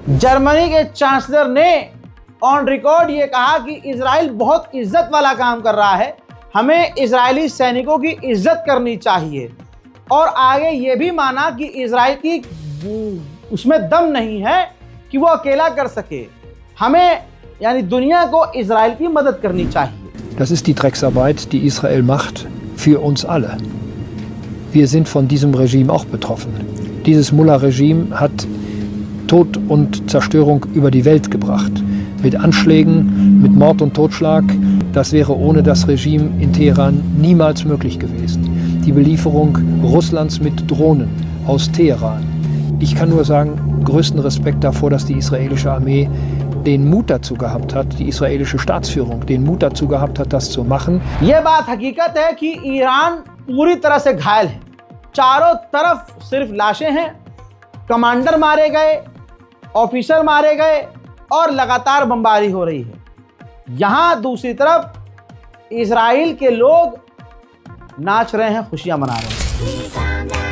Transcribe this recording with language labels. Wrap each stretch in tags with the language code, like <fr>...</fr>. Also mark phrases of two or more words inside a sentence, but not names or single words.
<hi>जर्मनी के चांसलर ने</hi> <en>on record</en> <hi>ये कहा कि इजराइल बहुत इज्जत वाला काम कर रहा है, हमें इजरायली सैनिकों की इज्जत करनी चाहिए, और आगे ये भी माना कि इजराइल की उसमें दम नहीं है कि वो अकेला कर सके, हमें यानी दुनिया को इजराइल की मदद करनी चाहिए।</hi> <de>Das ist die Drecksarbeit, die Israel macht, für uns alle. Wir sind von diesem Regime auch betroffen. Dieses Mullah-Regime hat Tod und Zerstörung über die Welt gebracht. Mit Anschlägen, mit Mord und Totschlag. Das wäre ohne das Regime in Teheran niemals möglich gewesen. Die Belieferung Russlands mit Drohnen aus Teheran. Ich kann nur sagen, größten Respekt davor, dass die israelische Armee den Mut dazu gehabt hat, die israelische Staatsführung den Mut dazu gehabt hat, das zu machen.</de> <hi>ये बात हकीकत है कि ईरान पूरी तरह से घायल है। चारों तरफ सिर्फ लाशें हैं, कमांडर मारे गए, ऑफिसर मारे गए और लगातार बमबारी हो रही है। यहाँ दूसरी तरफ इजराइल के लोग नाच रहे हैं, खुशियां मना रहे हैं।</hi>